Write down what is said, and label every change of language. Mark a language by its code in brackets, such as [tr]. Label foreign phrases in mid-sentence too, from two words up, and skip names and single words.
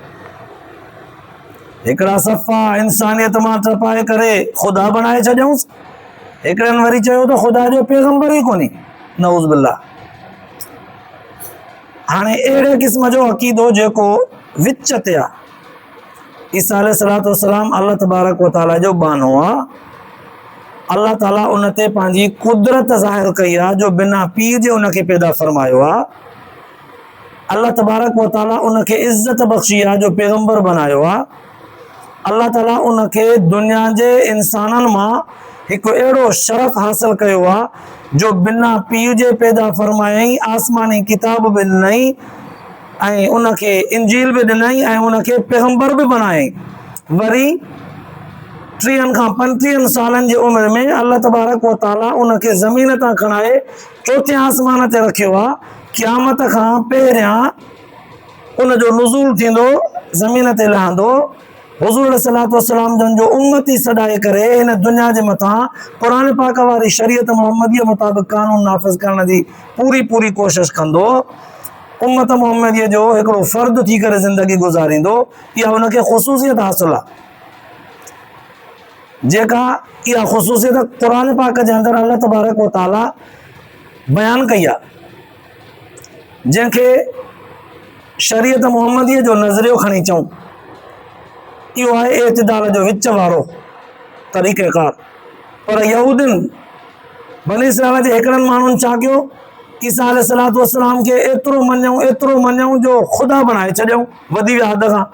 [sd] हिकिड़ा सफ़ा इंसानियत मां टपाए करे ख़ुदा बणाए छॾियऊंसि, हिकिड़नि वरी चयो त ख़ुदा जो पैगम्बर ई कोन्हे, [ar] نعوذ بالله. [sd] हाणे अहिड़े क़िस्म जो अक़ीदो जेको विच ते आहे। ईसा अलैहिस्सलाम [ar] الله تبارك و تعالى [sd] जो बानो आहे। अल्लाह ताला उन ते पंहिंजी कुदरत ज़ाहिर कई आहे जो बिना पीउ जे उनखे पैदा फरमायो आहे। [ar] الله تبارك و تعالى [sd] उनखे इज़्ज़त बख़्शी आहे जो पैगम्बर बनायो आहे। अल्लाह ताला उनखे दुनिया जे इंसाननि मां हिकु अहिड़ो शरफ़ हासिल कयो आहे जो बिना पीउ जे पैदा फरमायई, आसमानी किताब बि ॾिनई ऐं उनखे इंजील बि ॾिनई ऐं उनखे पैगम्बर बि बणायई। वरी 30 खां 35 सालनि जी उमिरि में [ar] الله تبارك و تعالى [sd] उनखे ज़मीन तां खणाए चोथें आसमान ते रखियो आहे। क़यामत खां पहिरियां उनजो नुज़ूल थींदो, ज़मीन ते लहंदो। हुज़ूर अलैहिस्सलाम जन जो उम्मती सॾाए करे हिन दुनिया जे मथां क़ुरान पाक वारी शरीयत मुहम्मदीअ मुताबिक़ कानून नाफ़िज़ करण जी पूरी कोशिश कंदो। उम्मत मुहम्मदीअ जो हिकिड़ो फ़र्द थी करे ज़िंदगी गुज़ारींदो। इहा उनखे ख़ुसूसियत हासिल आहे, जेका इहा ख़ुसूसियत क़ुरान पाक जे अंदरि [ar] الله تبارك و تعالى [sd] बयानु कई आहे, जंहिंखे शरीयत मुहम्मदीअ जो नज़रियो खणी चऊं। इहो आहे एतिदाल जो विच वारो तरीक़ेकार। पर यहूदिन बनी इस्राईल जे हिकिड़नि माण्हुनि छा कयो, ईसा [ar] عليه الصلاة والسلام [sd] खे एतिरो मञूं जो ख़ुदा बणाए छॾियऊं, वधी विया हद खां।